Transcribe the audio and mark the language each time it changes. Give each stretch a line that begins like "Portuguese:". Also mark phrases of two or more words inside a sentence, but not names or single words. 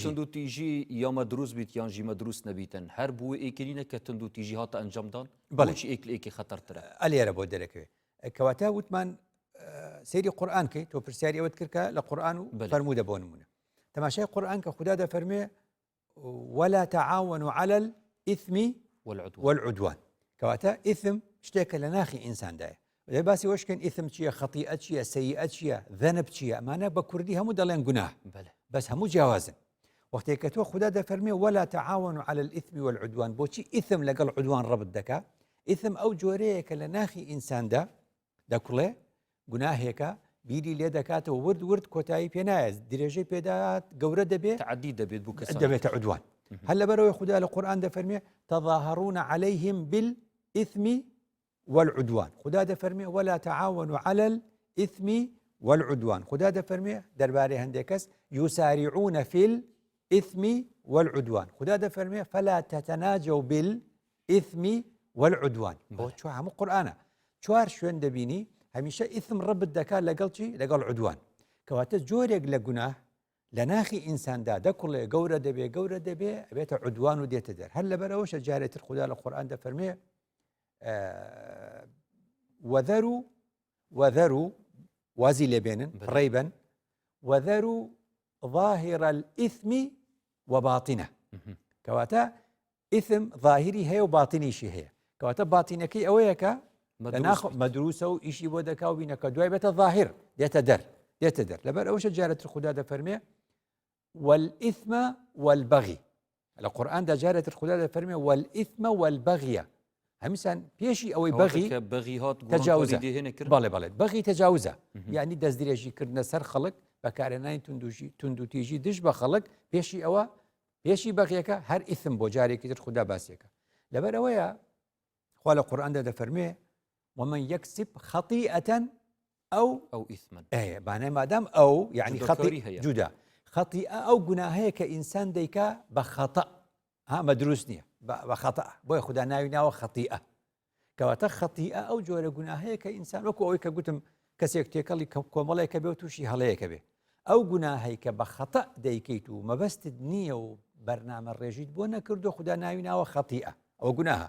Central Kurdish: تندوتیژی یامە دروست بیت یانژی مەدروست نەبیتن هەر بوو ئێکرینە کە تندوتیژی هاتە ئەنجامدان بەڵێکی ئێکی خەتەرترە ئەلێرە بۆ دەرەکەوێت کەواتە وتمان سەیری قورئان کەی تۆ پرسیاری ئەوت کرد کە لە قورئان و فەرموودە بۆ نمونە تەماشای قورئان کە خوددا دەفەرمێ
Arabic: ولا تعاونوا على الإثم والعدوان
Central Kurdish: کەواتە ئیثم شتێکە لە ناخی ئینساندایە لێ باسی وەشکەن ئیثم چییە خەتیئە چییە سەیئە چییە ذەنب چییە ئەمانە بە کوردی هەموو دەڵێن گوناه بەس هەموو جیاوازن. وەختێک کە تۆ خوددا دەفەرمێ
Arabic: ولا تعاونوا على الإثم والعدوان،
Central Kurdish: بۆچی ئیثم لەگەڵ عدوان ڕەبط دەکا؟ ئیثم ئەو جۆرەیە کە لە ناخی ئینساندا دەکوڵێ گوناهێکە بیری لێ دەکاتەوە ورد کۆتایی پێ نایە، درێژەی پێدات گەورە دەبێت، تعدی دەبێت بوو کەسان دەبێتە عدوان. هەر لەبەرەوەی خوددا لە قورئان دەفەرمێ
Arabic: تظاهرون عليهم بالإثم والعدوان،
Central Kurdish: خوددا دەفەرمێ
Arabic: ولا تعاونوا على الإثم والعدوان،
Central Kurdish: خوددا دەفەرمێ دەربارەی هەندێک کەس
Arabic: يسارعون في الإثم والعدوان،
Central Kurdish: خوددا دەفەرمێ
Arabic: فلا تتناجوا بالإثم والعدوان.
Central Kurdish: بۆ چوار هەموو قورئانە چوار شوێن دەبینی هەمیشە ئیثم ڕەبط دەکات لەگەڵ چی؟ لەگەڵ عدوان. کەواتە جۆرێک لە گوناه لە ناخی ئینساندا دەکوڵێ گەورە دەبێ ئەبێتە عدوان و دێتە دەر. هەر لەبەرەوەشە جارێتر خوددا لە قورئان دەفەرمێ وذروا وازی لێبێنن ڕێبەن
Arabic: وذروا ظاهر الإثم وباطنه،
Central Kurdish: کەواتە ئیثم ظاهری هەیە و باتنیشی هەیە. کەواتە باتینەکەی ئەوەیە کە مەدروسە و ئیشی بۆ دەکا و بینەکە دوای بێتە ظاهر دێتە دەر. لەبەر ئەوشە جارێتر خوددا دەفەرمێ
Arabic: والإثم والبغي،
Central Kurdish: لە قورئاندا جارێتر خوددا دەفەرمێ
Arabic: والإثم والبغي،
Central Kurdish: هەمیسان پێشی ئەوەی بەغی تەجاوزە. بەڵێ بەغی تەجاوزە، یعنی دەستدرێژیکردنە سەر خەڵک بەکارهێنانی تونند و تیژی دژ بە خەڵک، پێشی ئەوە پێشی بەغیەکە هەر ئیثم بۆ جارێکی تر خوددا باسیەکە. لەبەر ئەوەیە خوا لە قورئاندا دەفەرمێ
Arabic: ومن يكسب خطيئة أو
Central Kurdish: إثما، بانای مادام ئەو یعنی خەطی جودا خەطیئە ئەو گوناهەیە کە ئینسان دەیکا بە خەتە، مە دروست نییە بە خەتە، بۆیە خوددا ناوی ناوە خەطیئە. کەواتە خەطیئە ئەو جۆرە گوناهەیە کە ئینسان وەکو ئەوەی کە گوتم کەسێک تێکەڵی کۆمەڵێکە بێ و تووشی هەڵەیەکە بێ، ئەو گوناهەی کە بە خەتە دەیکەیت و مەبەستت نییە و بەرنامە ڕێژیت بۆ نەکردو خوددا ناوی ناوە خەطیئە، ئەوە گوناهە.